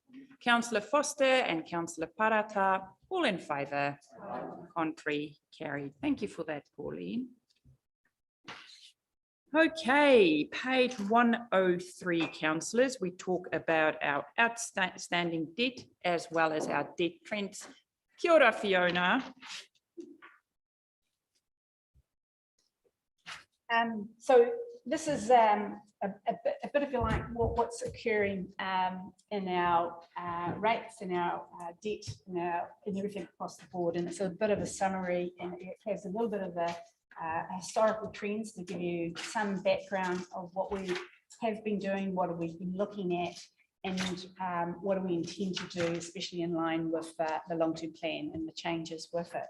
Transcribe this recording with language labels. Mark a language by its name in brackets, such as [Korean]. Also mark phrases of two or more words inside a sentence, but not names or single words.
[English] Councillor Foster and Councillor Parata, all in favour, contrary, carried. Thank you for that, Pauline. Okay, page 103, councillors, we talk about our outstanding debt as well as our debt trends. [Māori] Kia ora, Fiona. [English] So this is a bit, if you like, what's occurring in our rates, in our debt, in everything across the board. And it's a bit of a summary, and it has a little bit of a historical trends to give you some background of what we have been doing, what have we been looking at, and what do we intend to do, especially in line with the long-term plan and the changes with it.